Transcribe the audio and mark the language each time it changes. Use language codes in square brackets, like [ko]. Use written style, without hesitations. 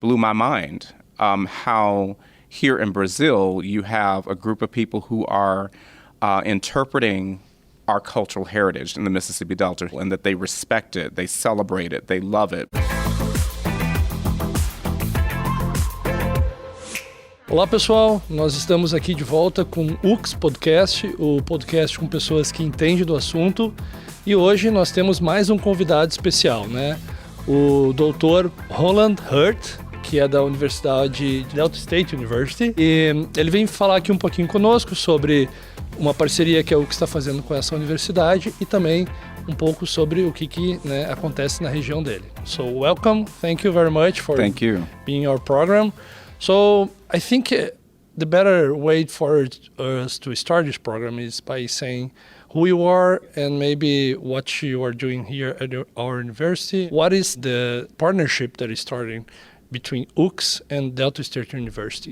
[en] blew my mind how here in Brazil you have a group of people who are interpreting our cultural heritage in the Mississippi Delta, and that they respect it, they celebrate it, they love it. [pt] Olá pessoal, nós estamos aqui de volta com o UCS Podcast, o podcast com pessoas que entendem do assunto, e hoje nós temos mais um convidado especial, né? O Dr. Rolando Herts, que é da Universidade Delta State University, e ele vem falar aqui um pouquinho conosco sobre uma parceria que a UCS está fazendo com essa universidade e também um pouco sobre o que acontece na região dele. [en] So welcome, thank you very much for being our program. So I think the better way for us to start this program is by saying who you are and maybe what you are doing here at our university. What is the partnership that is starting between UCS and Delta State University?